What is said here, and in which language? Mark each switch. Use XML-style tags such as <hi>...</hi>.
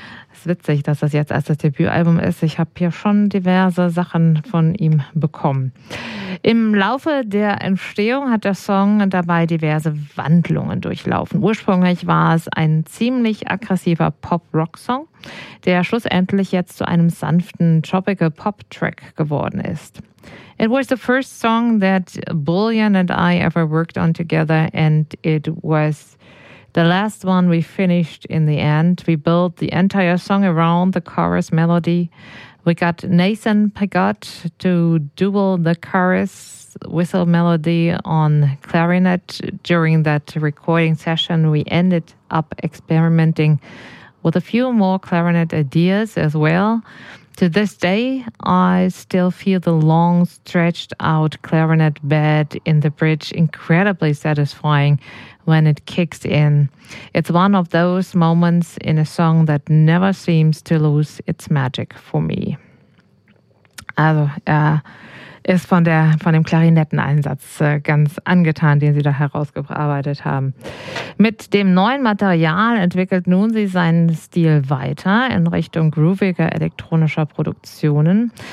<de>Es ist witzig, dass das jetzt erst das Debütalbum ist. Ich habe hier schon diverse Sachen von ihm bekommen. Im Laufe der Entstehung hat der Song dabei diverse Wandlungen durchlaufen. Ursprünglich war es ein ziemlich aggressiver Pop-Rock-Song, der schlussendlich jetzt zu einem sanften Tropical-Pop-Track geworden ist.</de> <en>It was the first song that Bullion and I ever worked on together, and it was the last one we finished in the end. We built the entire song around the chorus melody. We got Nathan Pigott to double the chorus whistle melody on clarinet during that recording session. We ended up experimenting with a few more clarinet ideas as well. To this day, I still feel the long stretched out clarinet bed in the bridge incredibly satisfying when it kicks in. It's one of those moments in a song that never seems to lose its magic for me.</en> <de>Also, er ist von dem Klarinetteneinsatz ganz angetan, den sie da herausgearbeitet haben. Mit dem neuen Material entwickelt nun sie seinen Stil weiter in Richtung grooviger elektronischer Produktionen.</de>